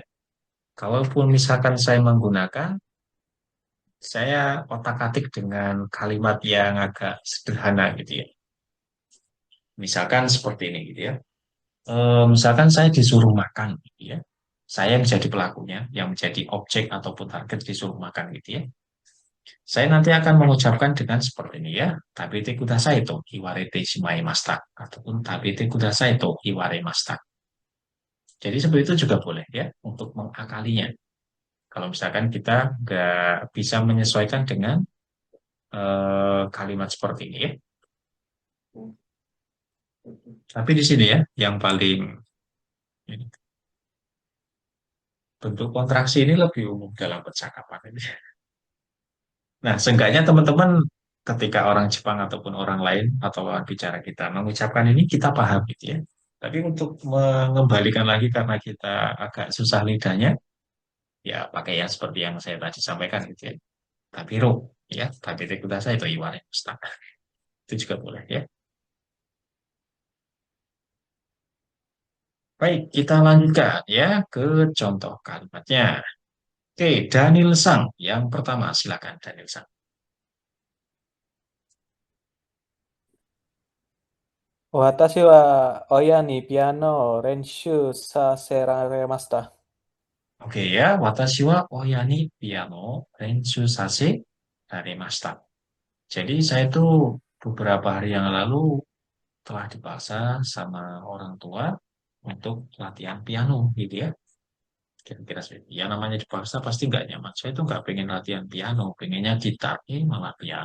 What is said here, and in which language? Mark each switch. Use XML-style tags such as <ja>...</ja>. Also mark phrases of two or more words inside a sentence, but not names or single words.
<id>Kalaupun misalkan saya menggunakan, saya otak-atik dengan kalimat yang agak sederhana gitu ya. Misalkan seperti ini gitu ya. Misalkan saya disuruh makan gitu ya. Saya yang menjadi pelakunya, yang menjadi objek ataupun target disuruh makan gitu ya. Saya nanti akan mengucapkan dengan seperti ini ya.</id> <ja>食べてくださいと言われてしまいました. Ataupun 食べてくださいと言われました.</ja> <id>Jadi seperti itu juga boleh ya untuk mengakalinya. Kalau misalkan kita nggak bisa menyesuaikan dengan kalimat seperti ini ya. Tapi di sini ya, yang paling ini, bentuk kontraksi ini lebih umum dalam percakapan ini. Nah, seenggaknya teman-teman ketika orang Jepang ataupun orang lain atau lawan bicara kita mengucapkan ini kita paham gitu ya. Tapi untuk mengembalikan lagi karena kita agak susah lidahnya, ya pakai yang seperti yang saya tadi sampaikan gitu ya. Tabiro, ya,</id> <ja>食べてください itu iware mustaka.</ja> <id>Itu juga boleh ya. Baik, kita lanjutkan ya ke contoh kalimatnya. Oke, Daniel Sang. Yang pertama, silakan Daniel Sang.</id> <ja>私は親にピアノを練習させられました。</ja> <id>Oke ya,</id> <ja>私は親にピアノれんすさせだりました.</ja> <id>Jadi saya tuh beberapa hari yang lalu telah dipaksa sama orang tua untuk latihan piano gitu ya. Kira-kira seperti ya namanya dipaksa pasti nggak nyaman. Saya tuh nggak pengen latihan piano, pengennya gitar, malah piano.</id>